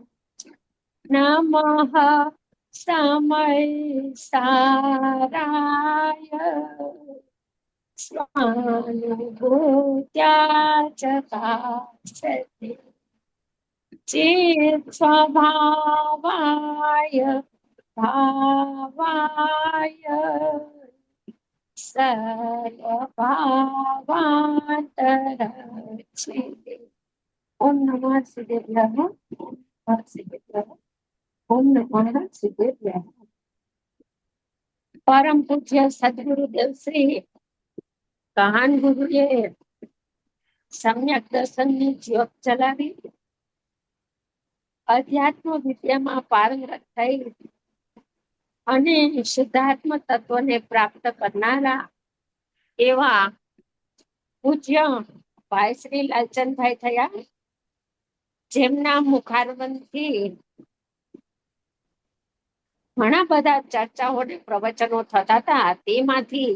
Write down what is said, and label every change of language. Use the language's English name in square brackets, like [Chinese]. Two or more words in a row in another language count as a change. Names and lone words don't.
[Sanskrit] नमः समय साराय स्वानुभूत्या च काशते चित् स्वभावाय भावाय सर्वभावान्तरक्षिते। ओम नमः सिद्धेभ्यः। ओम नमः सिद्धेभ्यः। ओम नमः सिद्धेभ्यः। [Gujarati] પરમ પૂજ્ય સદ્ગુરુદેવ શ્રી કાહન ગુરુએ સમ્યક દર્શનની જ્યોત ચલાવી અધ્યાત્મ વિદ્યામાં પારંગત થઈ અને શુદ્ધાત્મ તત્વને પ્રાપ્ત કરનારા એવા પૂજ્ય ભાઈ શ્રી લાલચંદભાઈ થયા, જેમના મુખારબંધથી ઘણા બધા ચર્ચાઓ અને પ્રવચનો થતા હતા.